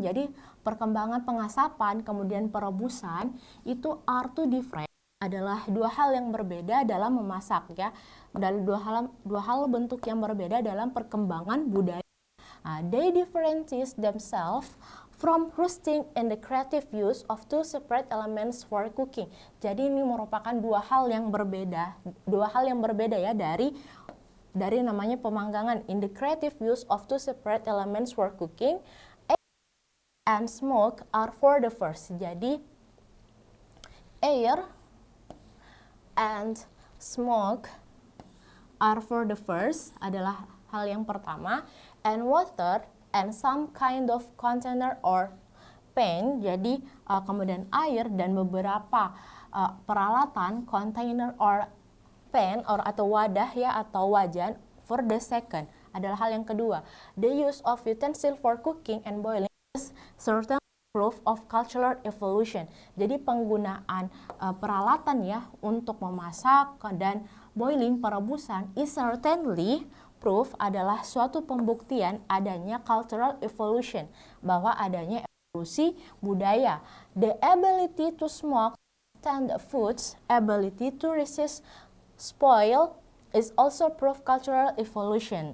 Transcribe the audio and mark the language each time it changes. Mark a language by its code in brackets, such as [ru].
[id] Jadi perkembangan pengasapan kemudian perebusan itu [en] are two different, [id] adalah dua hal yang berbeda dalam memasak ya, dan dua hal bentuk yang berbeda dalam perkembangan budaya. [en] They differentiate themselves from roasting and the creative use of two separate elements for cooking. [id] Jadi ini merupakan dua hal yang berbeda ya dari namanya pemanggangan. [en] In the creative use of two separate elements for cooking, air and smoke are for the first. Jadi air and smoke are for the first [id] adalah hal yang pertama, [en] and water and some kind of container or pan. [id] Jadi kemudian air dan beberapa peralatan, [en] container or pan or [id] atau wadah ya atau wajan, [en] for the second [id] adalah hal yang kedua. [en] The use of utensil for cooking and boiling is certain proof of cultural evolution. [id] Jadi penggunaan peralatan ya untuk memasak dan boiling, perebusan, [en] is certainly proof, [id] adalah suatu pembuktian adanya [en] cultural evolution, [id] bahwa adanya evolusi budaya. [en] The ability to smoke stand foods, ability to resist spoil is also proof cultural evolution.